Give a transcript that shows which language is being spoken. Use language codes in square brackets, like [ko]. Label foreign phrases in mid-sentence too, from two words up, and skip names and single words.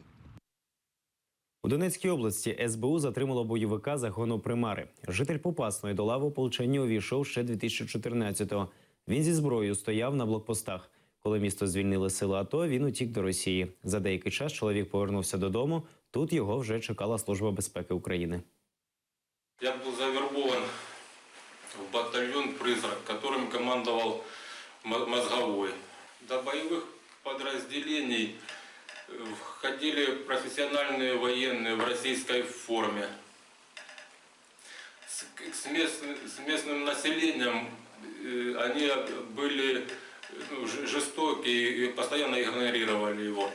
[uk] У Донецькій області СБУ затримало бойовика загону Примари. Житель Попасної до лави ополчення увійшов ще 2014-го. Він зі зброєю стояв на блокпостах. Коли місто звільнили сили АТО, він утік до Росії. За деякий час чоловік повернувся додому. Тут його вже чекала Служба безпеки України. [ru] Я был завербован в батальон «Призрак», которым командовал Мозговой. До боевых подразделений входили профессиональные военные в российской форме. С местным населением они были жестоки и постоянно игнорировали его.